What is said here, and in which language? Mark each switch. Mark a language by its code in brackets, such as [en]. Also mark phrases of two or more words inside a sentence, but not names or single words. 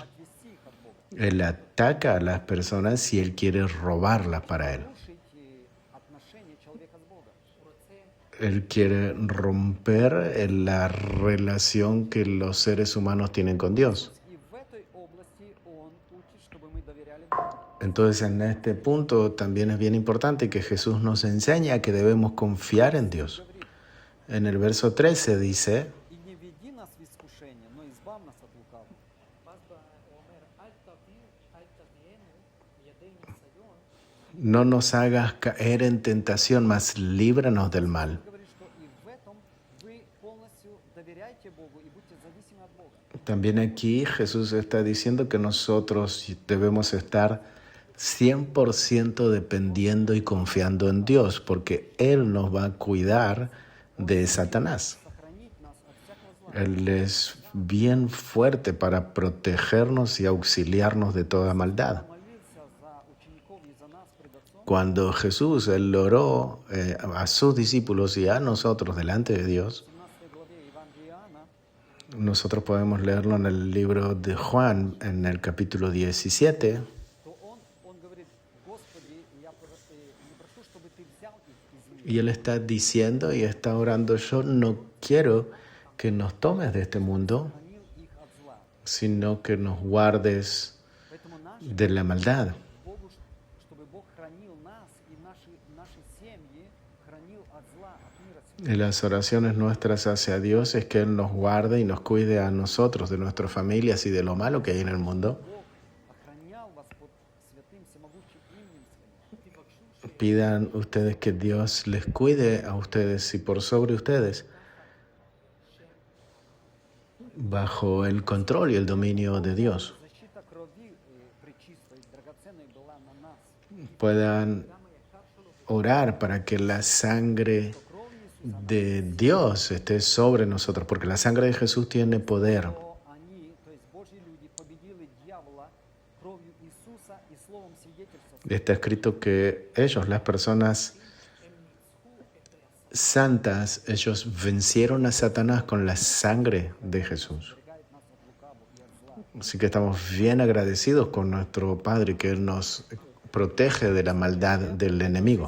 [ru] Отвести их от Бога. [es] Él ataca a las personas y él quiere robarlas para él. [ru] Нарушить отношения отношения человека с Богом. [es] Él quiere romper la relación que los seres humanos tienen con Dios. [ru] И в этой области Он учит, чтобы мы доверяли Богу. [es] Entonces, en este punto también es bien importante que Jesús nos enseña que debemos confiar en Dios. En el verso 13 dice, [ru] И не веди нас в искушение, но избавь нас от лукавого. [es] no nos hagas caer en tentación, mas líbranos del mal. [ru] Говорит, что и в этом вы полностью доверяйте Богу и будьте зависимы от Бога. [es] También aquí Jesús está diciendo que nosotros debemos estar 100% dependiendo y confiando en Dios, porque Él nos va a cuidar de Satanás. [ru] Сохранить нас от всякого зла. [es] Él es bien fuerte para protegernos y auxiliarnos de toda maldad. [ru] Молился за учеников и за нас пред Отцом. [es] Cuando Jesús él oró a sus discípulos y a nosotros delante de Dios, [ru] В 17 главе Евангелия Иоанна [es] nosotros podemos leerlo en el libro de Juan, en el capítulo 17, [ru] то он говорит: Господи, я не прошу, чтобы ты взял их из мира, [es] y él está diciendo y está orando, yo no quiero que nos tomes de este mundo, [ru] хранил их от зла. [es] sino que nos guardes [ru] Поэтому [es] de la maldad. [ru] Богу, чтобы Бог хранил нас и наши семьи, хранил от зла, от мира сего. [es] Y las oraciones nuestras hacia Dios es que Él nos guarde y nos cuide a nosotros, de nuestras familias y de lo malo que hay en el mundo. [ru] Бог охранял вас под святым всемогущим именем Своим. [es] Pidan ustedes que Dios les cuide a ustedes y por sobre ustedes, bajo el control y el dominio de Dios, [ru] Защита крови пречистой, драгоценной была на нас. [es] puedan orar para que la sangre de Dios esté sobre nosotros, porque la sangre de Jesús tiene poder. [ru] То они, то есть Божьи люди, победили дьявола кровью Иисуса и словом свидетельства. [es] Está escrito que ellos, las personas santas, ellos vencieron a Satanás con la sangre de Jesús. [ru] Оберегает нас от лукавого и от зла. [es] Así que estamos bien agradecidos con nuestro Padre, que Él nos protege de la maldad del enemigo.